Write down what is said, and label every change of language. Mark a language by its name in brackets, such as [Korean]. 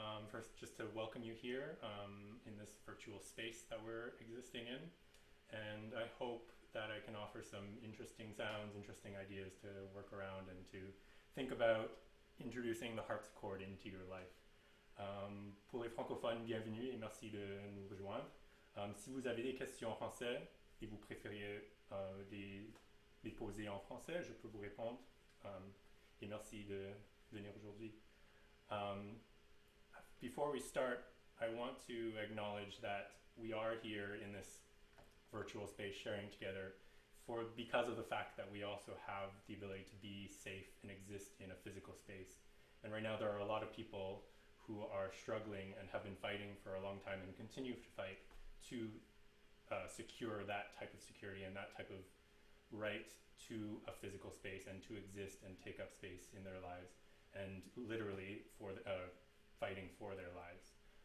[English] First, just to welcome you here in this virtual space that we're existing in. And I hope that I can offer some interesting sounds, interesting ideas to work around and to think about introducing the harpsichord into your life. [French] Pour les francophones, bienvenue et merci de nous rejoindre. Si vous avez des questions en français et vous préfériez les poser en français, je peux vous répondre. Et merci de venir aujourd'hui. [English] Before we start, I want to acknowledge that we are here in this virtual space sharing together because of the fact that we also have the ability to be safe and exist in a physical space. And right now there are a lot of people who are struggling and have been fighting for a long time and continue to fight to secure that type of security and that type of right to a physical space and to exist and take up space in their lives, and literally fighting for their lives.